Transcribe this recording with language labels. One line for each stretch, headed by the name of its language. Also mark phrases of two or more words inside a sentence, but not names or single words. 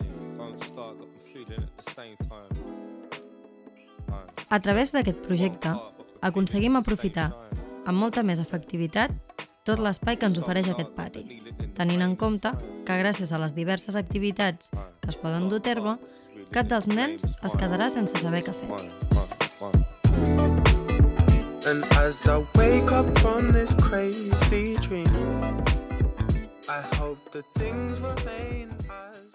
Catalan: A través d'aquest projecte, aconseguim aprofitar amb molta més efectivitat tot l'espai que ens ofereix aquest pati, tenint en compte que gràcies a les diverses activitats que es poden dur a terme, cap dels nens es quedarà sense saber què fer.
English: And as I wake up from this crazy dream, I hope that things remain as